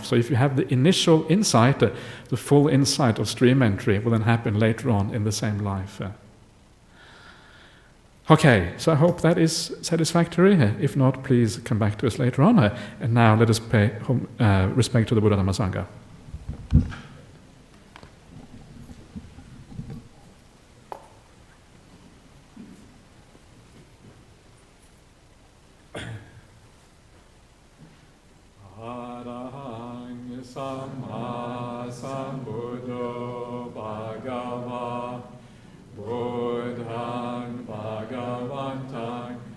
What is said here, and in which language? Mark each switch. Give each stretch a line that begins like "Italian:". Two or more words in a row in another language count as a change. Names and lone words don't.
English: So if you have the initial insight, the full insight of stream entry will then happen later on in the same life. Okay, so I hope that is satisfactory. If not, please come back to us later on. And now let us pay respect to the Buddha Dhamma Sangha.
Pali: Arahang Samma Sambuddho Bhagava Buddhang Bhagavantang